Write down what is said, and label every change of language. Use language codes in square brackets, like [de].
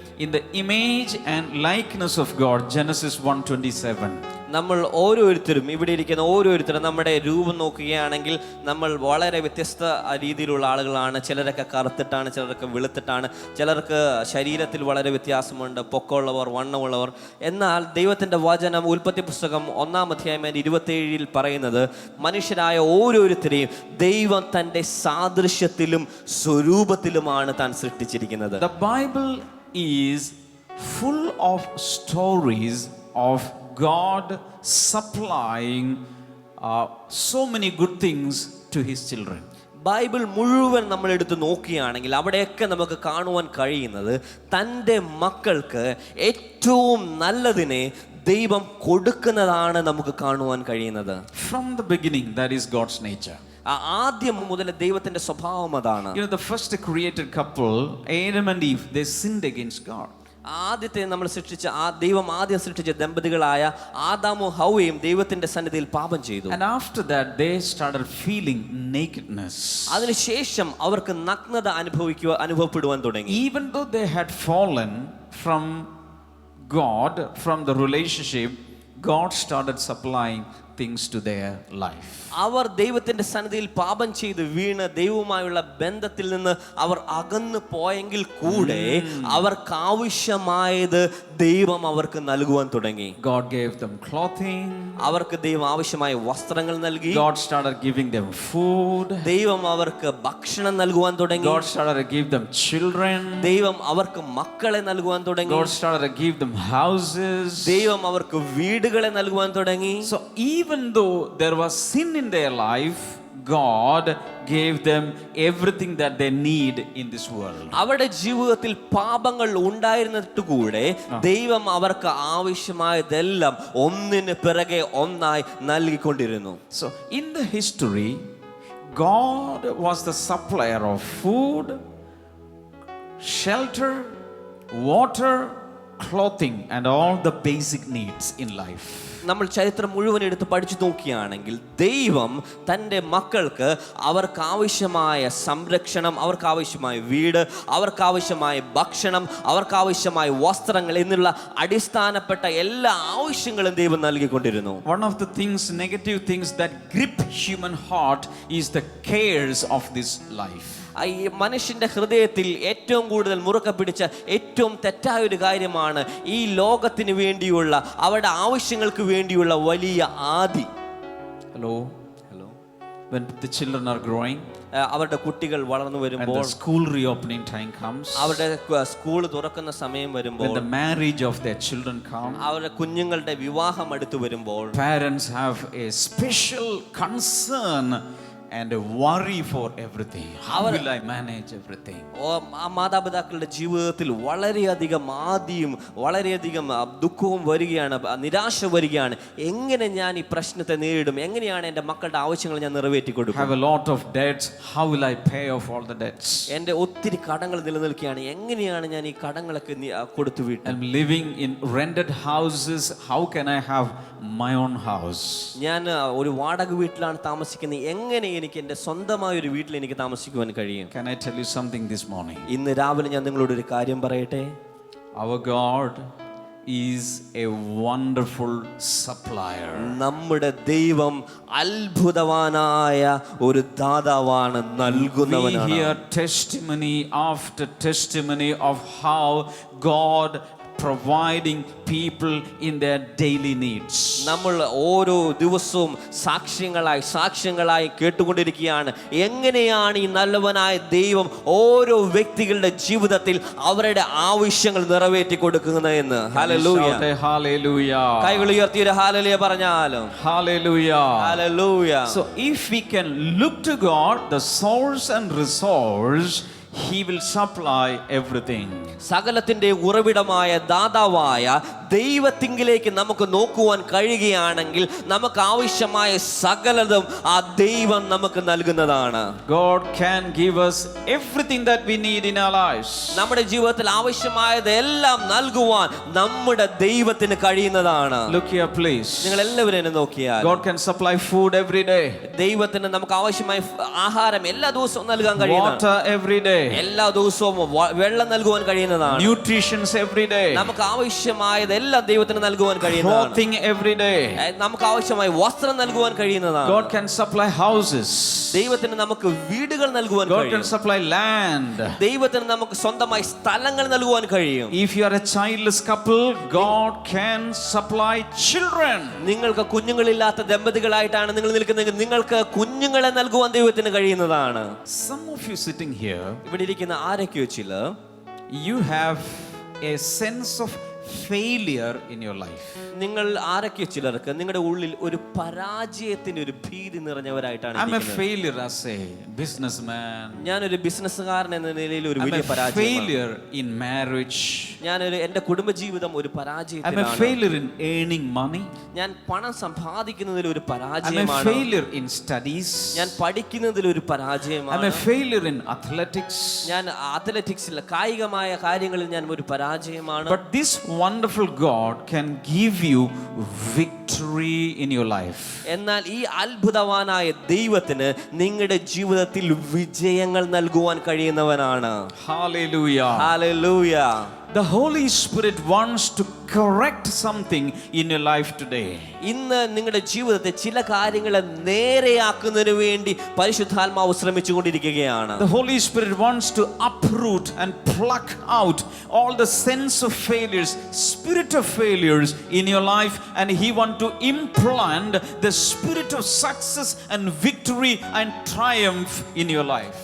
[en] in the image and likeness of God, Genesis 1:27. [ml] നമ്മൾ ഓരോരുത്തരും ഇവിടെ ഇരിക്കുന്ന ഓരോരുത്തരും നമ്മുടെ രൂപം നോക്കുകയാണെങ്കിൽ നമ്മൾ വളരെ വ്യത്യസ്ത രീതിയിലുള്ള ആളുകളാണ്. ചിലരൊക്കെ കറുത്തിട്ടാണ്, ചിലരൊക്കെ വെളുത്തിട്ടാണ്, ചിലർക്ക് ശരീരത്തിൽ വളരെ വ്യത്യാസമുണ്ട്, പൊക്കമുള്ളവർ, വണ്ണമുള്ളവർ. എന്നാൽ ദൈവത്തിൻ്റെ വചനം ഉൽപ്പത്തി പുസ്തകം 1-27 പറയുന്നത് മനുഷ്യരായ ഓരോരുത്തരെയും ദൈവം തൻ്റെ സാദൃശ്യത്തിലും സ്വരൂപത്തിലുമാണ് താൻ സൃഷ്ടിച്ചിരിക്കുന്നത്. [en] The Bible is full of stories of God supplying so many good things to his children. [ml] Bible മുഴുവൻ നമ്മൾ എടുത്ത് നോക്കുകയാണെങ്കിൽ അവിടെയൊക്കെ നമുക്ക് കാണുവാൻ കഴിയുന്നത് തൻ്റെ മക്കൾക്ക് ഏറ്റവും നല്ലതിനെ ദൈവം കൊടുക്കുന്നതാണ് നമുക്ക് കാണുവാൻ കഴിയുന്നത്. [en] From the beginning, that is God's nature. [ml] ആദ്യം മുതൽ ദൈവത്തിന്റെ സ്വഭാവം അതാണ്. [en] You know, the first created couple, Adam and Eve, they sinned against God. [ml] ആദ്യത്തെ നമ്മൾ സൃഷ്ടിച്ച ദൈവം ആദ്യം സൃഷ്ടിച്ച ദമ്പതികളായ ആദാമും ഹൗവയും ദൈവത്തിന്റെ സന്നിധിയിൽ പാപം ചെയ്തു. [en] And after that they started feeling nakedness. [ml] അതിനുശേഷം അവർക്ക് നഗ്നത അനുഭവപ്പെടുവാൻ തുടങ്ങി. [en] Even though they had fallen from God, from the relationship, God started supplying things to their life. [ml] അവർ ദൈവത്തിന്റെ സന്നിധിയിൽ പാപം ചെയ്ത് വീണ് ദൈവവുമായുള്ള ബന്ധത്തിൽ നിന്ന് അവർ അകന്നു പോയെങ്കിൽ കൂടെ അവർക്ക് ആവശ്യമായത് ദൈവം അവർക്ക് നൽകുവാൻ തുടങ്ങി. [en] God gave them clothing. [ml] അവർക്ക് ദൈവം ആവശ്യമായ വസ്ത്രങ്ങൾ നൽകി. [en] God started giving them food. [ml] ദൈവം അവർക്ക് ഭക്ഷണം നൽകുവാൻ തുടങ്ങി. [en] God started to give them children. [ml] ദൈവം അവർക്ക് മക്കളെ നൽകുവാൻ തുടങ്ങി. [en] God started to give them houses. [ml] ദൈവം അവർക്ക് വീടുകളെ നൽകുവാൻ തുടങ്ങി. [en] So even though there was sin in their life, God gave them everything that they need in this world. [ml] അവരുടെ ജീവിതത്തിൽ പാപങ്ങൾ ഉണ്ടായിരുന്നിട്ട് കൂടെ ദൈവം അവർക്ക് ആവശ്യമായതെല്ലാം ഒന്നിന് പിറകെ ഒന്നായി നൽകിക്കൊണ്ടിരുന്നു. [en] So in the history, God was the supplier of food, shelter, water, clothing, and all the basic needs in life. [ml] നമ്മൾ ചരിത്രം മുഴുവൻ എടുത്ത് പഠിച്ചു നോക്കുകയാണെങ്കിൽ ദൈവം തൻ്റെ മക്കൾക്ക് അവർക്കാവശ്യമായ സംരക്ഷണം, അവർക്കാവശ്യമായ വീട്, അവർക്കാവശ്യമായ ഭക്ഷണം, അവർക്കാവശ്യമായ വസ്ത്രങ്ങൾ എന്നുള്ള അടിസ്ഥാനപ്പെട്ട എല്ലാ ആവശ്യങ്ങളും ദൈവം നൽകിക്കൊണ്ടിരുന്നു. [en] One of the things, negative things that grip human heart is the cares of this life. [ml] ഈ മനുഷ്യന്റെ ഹൃദയത്തിൽ ഏറ്റവും കൂടുതൽ മുറുക്കെ പിടിച്ച ഏറ്റവും തെറ്റായ ഒരു കാര്യമാണ് ഈ ലോകത്തിന് വേണ്ടിയുള്ള അവരുടെ ആവശ്യങ്ങൾക്ക് വേണ്ടിയുള്ള വലിയ ആദി. [en] Hello. When the children are growing, [ml] അവരുടെ കുട്ടികൾ വളർന്നു [en] and [ml] വരുമ്പോൾ, [en] the school reopening time comes, [ml] അവരുടെ സ്കൂൾ തുറക്കുന്ന സമയം വരുമ്പോൾ, [en] when the marriage of their children come, [ml] അവരുടെ കുഞ്ഞുങ്ങളുടെ വിവാഹം അടുത്ത് വരുമ്പോൾ, [en] parents have a special concern and a worry for everything. How will I manage everything? [ml] മാതാപിതാക്കളുടെ ജീവിതത്തിൽ വളരെയധികം ആദിയും വളരെയധികം ദുഃഖവും വരികയാണ്, നിരാശ വരികയാണ്. എങ്ങനെ ഞാൻ ഈ പ്രശ്നത്തെ നേരിടും, എങ്ങനെയാണ് എൻ്റെ മക്കളുടെ ആവശ്യങ്ങൾ ഞാൻ നിറവേറ്റി കൊടുക്കും? [en] Have a lot of debts. How will I pay off all the debts? [ml] എൻ്റെ ഒത്തിരി കടങ്ങൾ നിലനിൽക്കുകയാണ്, എങ്ങനെയാണ് ഞാൻ ഈ കടങ്ങളൊക്കെ കൊടുത്തു വീട്ടും? [en] I'm living in rented houses. How can I have my own house? [ml] ഞാൻ ഒരു വാടക വീട്ടിലാണ് താമസിക്കുന്നത്, എങ്ങനെ എനിക്ക് എൻ്റെ സ്വന്തമായ ഒരു വീട്ടിൽ എനിക്ക് താമസിക്കുവാൻ കഴിയും? [en] Can I tell you something this morning? [ml] ഇന്ന് രാവിലെ ഞാൻ നിങ്ങളോട് ഒരു കാര്യം പറയട്ടെ. [en] Our God is a wonderful supplier. [ml] നമ്മുടെ ദൈവം അത്ഭുതവാനായ ഒരു ദാതാവാണ്, നൽകുന്നവനാണ്. [en] We hear testimony after testimony of how God providing people in their daily needs. [ml] നമ്മൾ ഓരോ ദിവസവും സാക്ഷ്യങ്ങളായി കേട്ടുകൊണ്ടിരിക്കുകയാണ് എങ്ങനെയാണ് ഈ നല്ലവനായ ദൈവം ഓരോ വ്യക്തികളുടെ ജീവിതത്തിൽ അവരുടെ ആവശ്യങ്ങൾ നിറവേറ്റി കൊടുക്കുന്നതെന്ന്. ഹല്ലേലൂയ. [en] Hallelujah. [ml] കൈകൾ ഉയർത്തി ഒരു ഹല്ലേലൂയ പറഞ്ഞാലും. [en] Hallelujah. [ml] Hallelujah. [en] So if we can look to God, the source and resource, He will supply everything. [ml] സകലത്തിന്റെ ഉറവിടമായ ദാതാവായ ദൈവത്തിങ്കിലേക്ക് നമുക്ക് നോക്കുവാൻ കഴിയുകയാണെങ്കിൽ നമുക്ക് ആവശ്യമായ സകലതും ആ ദൈവം നമുക്ക് നൽകുന്നതാണ്. [en] God can give us everything that we need in our lives. [ml] നമ്മുടെ ജീവിതത്തിൽ ആവശ്യമായത് എല്ലാം നൽകുവാൻ നമ്മുടെ ദൈവത്തിന് കഴിയുന്നതാണ്. [en] Look here, please. [ml] നിങ്ങൾ എല്ലാവരും എന്നെ നോക്കിയാൽ [en] God can supply food every day, [ml] ദൈവത്തിന് നമുക്ക് ആവശ്യമായ ആഹാരം എല്ലാ ദിവസവും നൽകാൻ കഴിയുന്നതാണ്. [en] water every day, [ml] എല്ലാ ദിവസവും വെള്ളം നൽകുവാൻ കഴിയുന്നതാണ്. [en] nutritions every day, [ml] നമുക്ക് ആവശ്യമായത് എല്ലാം ദൈവത്തിന് നൽകുവാൻ കഴിയുന്നതാണ്. [en] clothing every day. [ml] നമുക്ക് ആവശ്യമായ വസ്ത്രം നൽകുവാൻ കഴിയുന്നതാണ്. [en] God can supply houses. [ml] ദൈവത്തിന് നമുക്ക് വീടുകൾ നൽകുവാൻ [en] God can [ml] കഴിയും. [en] supply land. [ml] ദൈവത്തിന് നമുക്ക് സ്വന്തമായി സ്ഥലങ്ങൾ നൽകുവാൻ കഴിയും. [en] If you are a childless couple, God can supply children. [ml] നിങ്ങൾക്ക് കുഞ്ഞുങ്ങളില്ലാത്ത ദമ്പതികളായിട്ടാണ് നിങ്ങൾ നിൽക്കുന്നതെങ്കിൽ നിങ്ങൾക്ക് കുഞ്ഞുങ്ങളെ നൽകുവാൻ ദൈവത്തിന് കഴിയുന്നതാണ്. [en] Some of you sitting here, [ml] ഇവിടെ ഇരിക്കുന്ന ആരൊക്കെയോ ചിലർ [en] you have a sense of failure in your life. [ml] നിങ്ങൾ ആരൊക്കെയോ ചിലർക്ക് നിങ്ങളുടെ ഉള്ളിൽ ഒരു പരാജയത്തിന്റെ ഒരു ഭീതി നിറഞ്ഞവരായിട്ടാണ് [en] I'm a [ml] ഇരിക്കുന്നത്. [en] failure as a businessman. [ml] ഞാനൊരു ബിസിനസ്സുകാരൻ എന്ന നിലയിൽ ഒരു [en] I'm [ml] വലിയ [en] a [ml] പരാജയം. [en] failure in marriage. [ml] എന്റെ കുടുംബജീവിതം ഒരു [en] I'm a [ml] പരാജയത്തിലാണ്. [en] failure in earning money. [ml] ഞാൻ പണം സമ്പാദിക്കുന്നതിൽ ഒരു [en] I'm a [ml] പരാജയമാണ്. [en] failure in studies. [ml] ഞാൻ പഠിക്കുന്നതിൽ ഒരു [en] I'm [ml] പരാജയമാണ്. [en] a failure in athletics. [ml] ഞാൻ അത്ലറ്റിക്സിൽ കായികമായ കാര്യങ്ങളിൽ ഞാൻ ഒരു പരാജയമാണ്. [en] But this wonderful God can give you victory in your life. [ml] എന്നാൽ ഈ അത്ഭുതവാനായ ദൈവത്തിന് നിങ്ങളുടെ ജീവിതത്തിൽ വിജയങ്ങൾ നൽകുവാൻ കഴിയുന്നവനാണ്. [en] Hallelujah. [ml] Hallelujah. [en] The Holy Spirit wants to correct something in your life today. [ml] ഇന്ന് നിങ്ങളുടെ ജീവിതത്തെ ചില കാര്യങ്ങളെ നേരെയാക്കുന്നതിന് വേണ്ടി പരിശുദ്ധാത്മാവ് ശ്രമിച്ചുകൊണ്ടിരിക്കുകയാണ്. [en] The Holy Spirit wants to uproot and pluck out all the sense of failures, spirit of failures in your life, and He wants to implant the spirit of success and victory and triumph in your life.